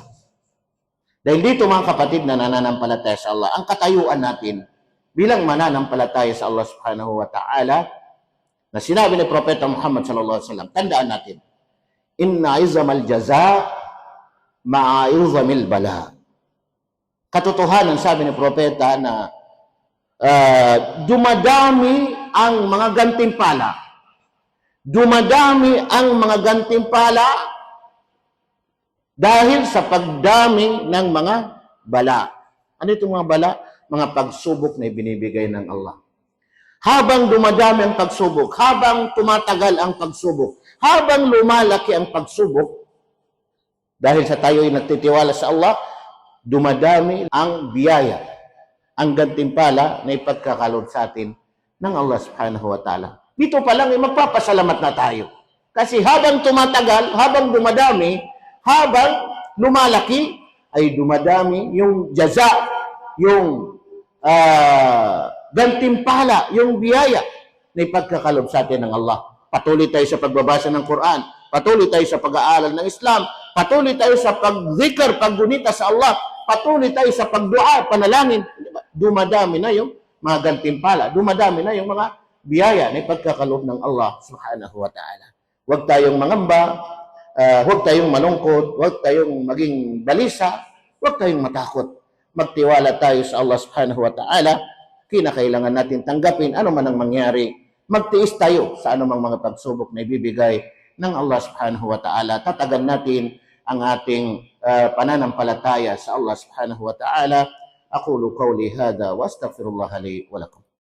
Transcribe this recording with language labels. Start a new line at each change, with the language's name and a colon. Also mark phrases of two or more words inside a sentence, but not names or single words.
Filipino: Dahil dito, mga kapatid na nananampalataya sa Allah, ang katayuan natin bilang mananampalataya sa Allah
Arabic: سبحانه وتعالى,
Filipino: na sinabi ni Propeta Muhammad
Arabic: صلى الله عليه وسلم,
Filipino: tandaan natin,
Arabic: إن عظم الجزاء مع عظم البلاء.
Filipino: Katotohanan, sabi ni Propeta, na dumadami ang mga gantimpala. Dumadami ang mga gantimpala dahil sa pagdami ng mga bala. Ano itong mga bala? Mga pagsubok na ibinibigay ng Allah. Habang dumadami ang pagsubok, habang tumatagal ang pagsubok, habang lumalaki ang pagsubok, dahil sa tayo ay nagtitiwala sa Allah, dumadami ang biyaya, ang gantimpala na ipagkakaloob sa atin ng Allah
Arabic: سبحانه وتعالى.
Filipino: Dito pa lang ay magpapasalamat na tayo. Kasi habang tumatagal, habang dumadami, habang lumalaki, ay dumadami yung jaza, yung gantimpala, yung biyaya na ipagkakaloob sa atin ng Allah. Patuloy tayo sa pagbabasa ng Quran, patuloy tayo sa pag-aaral ng Islam, patuloy tayo sa pag-zikr, paggunita sa Allah, patuloy tayo sa pagdua, panalangin. Dumadami na yung mga gantimpala, dumadami na yung mga biyaya na ipagkakaloob ng Allah
Arabic: سبحانه وتعالى.
Filipino: Huwag tayong mangamba, huwag tayong malungkot, huwag tayong maging balisa, huwag tayong matakot. Magtiwala tayo sa Allah
Arabic: سبحانه وتعالى.
Filipino: Kinakailangan natin tanggapin ano man ang mangyari. Magtiis tayo sa anumang mga pagsubok na ibibigay ng Allah
Arabic: سبحانه وتعالى.
Filipino: Tatagan natin ang ating pananampalataya sa Allah
Arabic: سبحانه وتعالى. أقول قولي هذا وأستغفر الله لي ولكم.